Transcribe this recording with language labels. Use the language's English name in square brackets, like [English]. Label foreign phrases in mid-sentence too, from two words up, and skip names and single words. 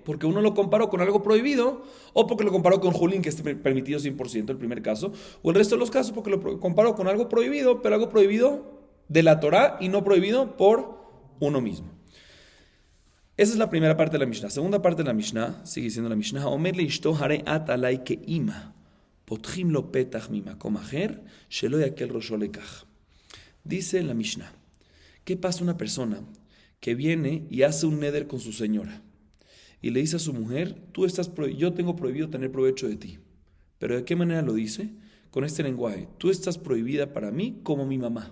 [Spanish] Porque uno lo comparó con algo prohibido, o porque lo comparó con Julín, que es permitido 100%, el primer caso, o el resto de los casos porque lo comparó con algo prohibido, pero algo prohibido de la Torá y no prohibido por uno mismo. Esa es la primera parte de la Mishnah. Segunda parte de la Mishnah, sigue diciendo la Mishnah, [Hebrew] אומר לאשתו הרי את עלי כאימא. פותחין לו פתח ממקום אחר שלא יקל ראשו לכך. [Spanish] Dice la Mishnah, ¿qué pasa una persona que viene y hace un neder con su señora? Y le dice a su mujer, yo tengo prohibido tener provecho de ti. ¿Pero de qué manera lo dice? Con este lenguaje, tú estás prohibida para mí como mi mamá.